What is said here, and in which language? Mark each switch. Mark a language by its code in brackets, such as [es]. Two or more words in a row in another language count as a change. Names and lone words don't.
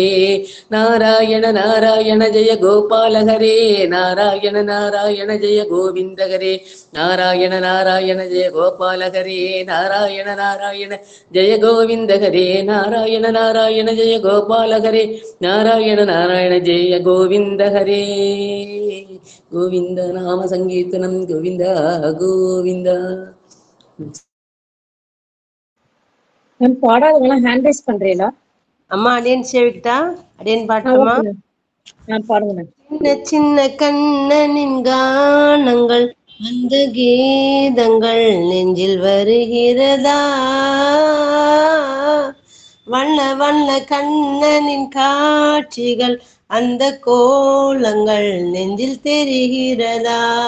[sa] नारायण नारायण जय गोपाल हरे नारायण नारायण जय गोविन्द हरे नारायण नारायण जय गोपाल हरे नारायण नारायण जय गोविन्द हरे नारायण नारायण जय गोपाल हरे नारायण नारायण जय गोविन्द हरे गोविन्द नाम संकीर्तनं गोविन्द गोविन्द [ta] மேம் பாடாதவங்களாம் [en] hand raise [ta] பண்றீங்களா? அம்மா அடியன் சேவிக்கிட்டா? அடியன் பாட்டமா? [en] okay ma'am. [ta] பாடுங்க மேம். சின்ன சின்ன கண்ணனின் கானங்கள் அந்த கீதங்கள் நெஞ்சில் வருகிறதா வண்ண வண்ண கண்ணனின் காட்சிகள் அந்த கோலங்கள் நெஞ்சில் தெரிகிறதா